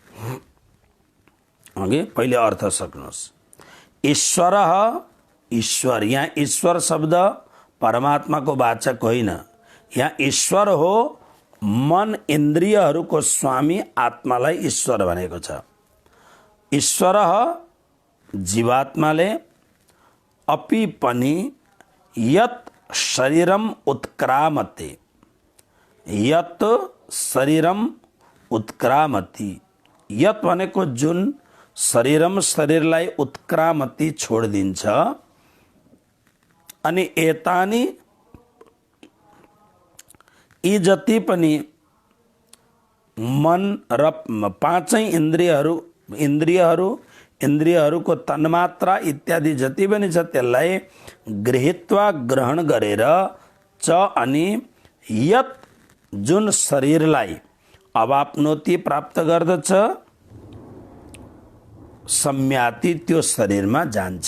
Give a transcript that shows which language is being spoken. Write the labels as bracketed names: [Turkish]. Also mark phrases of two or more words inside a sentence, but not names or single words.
[Nepali] अघि पहिले अर्थ सक्नुहोस्। ईश्वर, ईश्वर, यहाँ ईश्वर शब्द परमात्माको वाचक होइन। यहाँ ईश्वर हो मन इन्द्रियहरूको स्वामी आत्मालाई ईश्वर भनेको छ। ईश्वर जीवात्माले अपि पनि [Sanskrit] यत शरीरम उत्क्रामते, यत शरीरम उत्क्रामति, [Nepali] यत भनेको जुन शरीरम शरीरलाई उत्क्रामति छोडिदिन्छ। अनि एतानी यी जति पनि मन र 5 इन्द्रियहरूको तन्मात्रा इत्यादि जति पनि छ त्यसलाई गृहीत्वा ग्रहण गरेर च अनि यत जुन शरीरलाई अवाप्नोति प्राप्त गर्दछ सम्याति त्यो शरीरमा जान्छ।